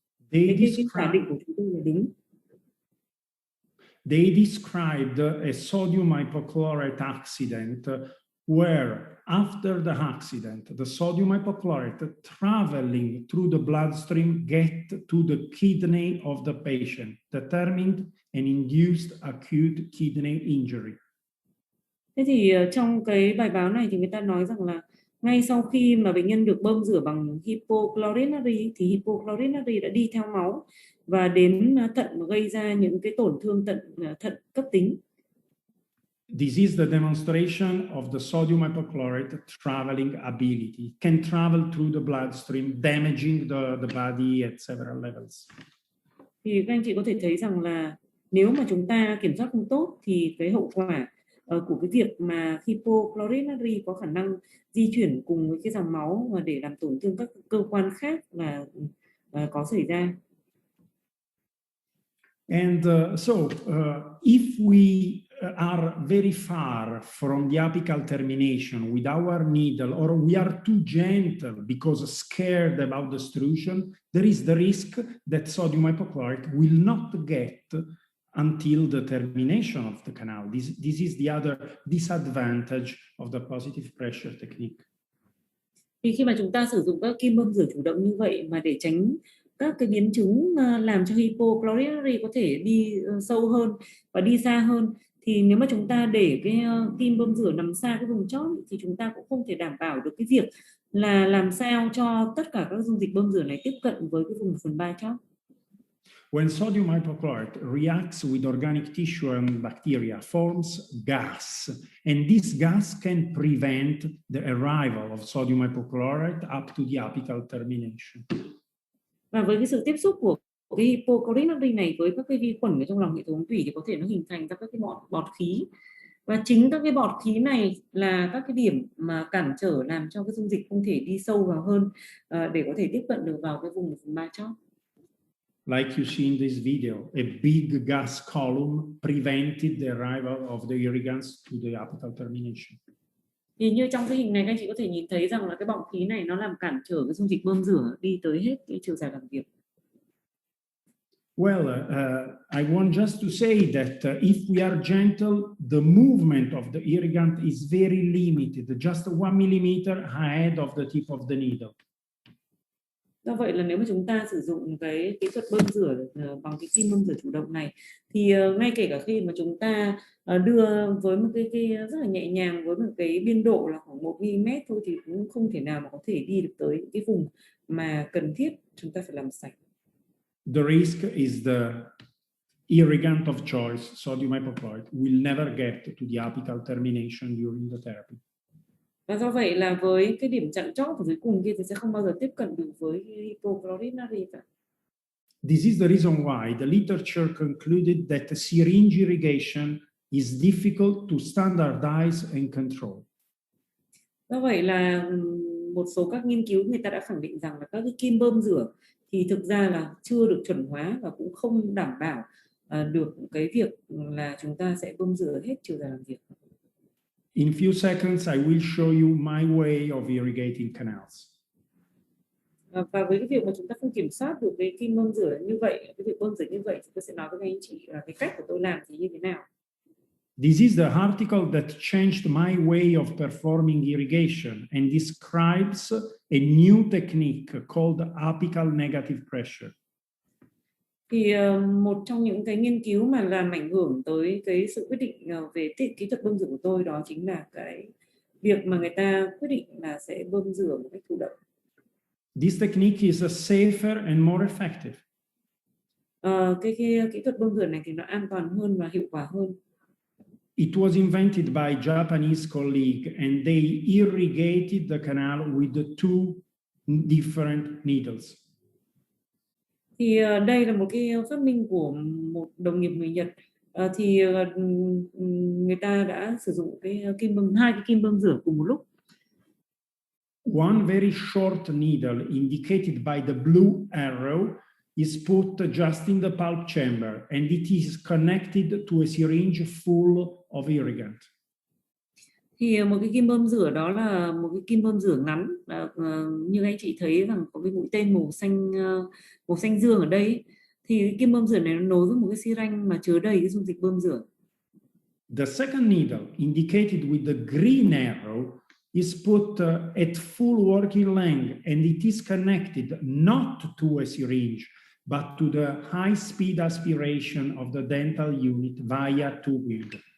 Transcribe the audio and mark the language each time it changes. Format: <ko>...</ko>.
<vi>Cái khẳng định của chúng tôi là đúng.</vi> <en>They described a sodium hypochlorite accident where after the accident, the sodium hypochlorite traveling through the bloodstream get to the kidney of the patient, determined an induced acute kidney injury.</en> <vi>Thế thì trong cái bài báo này thì người ta nói rằng là ngay sau khi mà bệnh nhân được bơm rửa bằng hypochlorite natri thì hypochlorite natri đã đi theo máu và đến thận và gây ra những cái tổn thương thận cấp tính.</vi> <en>This is the demonstration of the sodium hypochlorite traveling ability. It can travel through the bloodstream, damaging the body at several levels.</en> <vi>Thì các anh chị có thể thấy rằng là nếu mà chúng ta kiểm soát không tốt thì cái hậu quả của cái việc mà hypochlorite natri có khả năng di chuyển cùng với cái dòng máu và để làm tổn thương các cơ quan khác là có xảy ra.</vi> <en>And if we are very far from the apical termination with our needle, or we are too gentle because scared about the extrusion, there is the risk that sodium hypochlorite will not get until the termination of the canal. This is the other disadvantage of the positive pressure technique.</en> <vi>Thì khi mà chúng ta sử dụng các kim bơm rửa chủ động như vậy mà để tránh các cái biến chứng làm cho hypochlorite natri có thể đi sâu hơn và đi xa hơn, thì nếu mà chúng ta để cái kim bơm rửa nằm xa cái vùng chóp thì chúng ta cũng không thể đảm bảo được cái việc là làm sao cho tất cả các dung dịch bơm rửa này tiếp cận với cái vùng phần 3 chóp.</vi> <en>When sodium hypochlorite reacts with organic tissue and bacteria, forms gas, and this gas can prevent the arrival of sodium hypochlorite up to the apical termination.</en> <vi>Và với cái sự tiếp xúc của cái hypochlorite này với các cái vi khuẩn ở trong lòng hệ thống tủy thì có thể nó hình thành ra các cái bọt khí, và chính các cái bọt khí này là các cái điểm mà cản trở làm cho cái dung dịch không thể đi sâu vào hơn để có thể tiếp cận được vào cái vùng 1/3 chóp.</vi> <en>Like you see in this video, a big gas column prevented the arrival of the irrigants to the apical termination.</en> <vi>Thì như trong cái hình này các anh chị có thể nhìn thấy rằng là cái bọt khí này nó làm cản trở cái dung dịch bơm rửa đi tới hết cái chiều dài làm việc.</vi> <en>Well, I want just to say that if we are gentle, the movement of the irrigant is very limited, just 1 millimeter ahead of the tip of the needle.</en> <vi>Do vậy là nếu mà chúng ta sử dụng cái kỹ thuật bơm rửa bằng cái kim bơm rửa chủ động này thì ngay kể cả khi mà chúng ta đưa với một cái rất là nhẹ nhàng với một cái biên độ là khoảng 1 mm thôi thì cũng không thể nào mà có thể đi được tới cái vùng mà cần thiết chúng ta phải làm sạch.</vi> <en>The risk is the irrigant of choice, sodium hypochlorite, will never get to the apical termination during the therapy.</en> <vi>Và do vậy là với cái điểm chặn chót ở dưới cùng kia thì sẽ không bao giờ tiếp cận được với hypochlorite natri cả.</vi> <en>This is the reason why the literature concluded that syringe irrigation is difficult to standardize and control.</en> <vi>Do vậy là một số các nghiên cứu người ta đã khẳng định rằng là các cái kim bơm rửa thì thực ra là chưa được chuẩn hóa và cũng không đảm bảo được cái việc là chúng ta sẽ bơm rửa hết chiều dài làm việc.</vi> <en>In few seconds, I will show you my way of irrigating canals.</en> <vi>Và với cái việc mà chúng ta không kiểm soát được cái kim bơm rửa như vậy, cái việc bơm rửa như vậy, thì tôi sẽ nói với các anh chị là cái cách của tôi làm thì như thế nào.</vi> <en>This is the article that changed my way of performing irrigation and describes a new technique called apical negative pressure.</en> <vi>Thì một trong những cái nghiên cứu mà làm ảnh hưởng tới cái sự quyết định về kỹ thuật bơm rửa của tôi đó chính là cái việc mà người ta quyết định là sẽ bơm rửa một cách thụ động.</vi> <en>This technique is safer and more effective.</en> <vi>Cái kỹ thuật bơm rửa này thì nó an toàn hơn và hiệu quả hơn.</vi> <en>It was invented by Japanese colleague and they irrigated the canal with the 2 different needles.</en> <vi>Thì đây là một cái phát minh của một đồng nghiệp người Nhật. Thì người ta đã sử dụng hai cái kim bơm rửa cùng một lúc.</vi> <en>One very short needle indicated by the blue arrow is put just in the pulp chamber and it is connected to a syringe full of irrigant.</en> <vi>Thì một cái kim bơm rửa đó là một cái kim bơm rửa ngắn, như anh chị thấy rằng có cái mũi tên màu xanh dương ở đây, thì cái kim bơm rửa này nó nối với một cái xi lanh mà chứa đầy cái dung dịch bơm rửa.</vi> <en>The second needle indicated with the green arrow is put at full working length and it is connected not to a syringe but to the high-speed aspiration of the dental unit via 2 wheel.</en>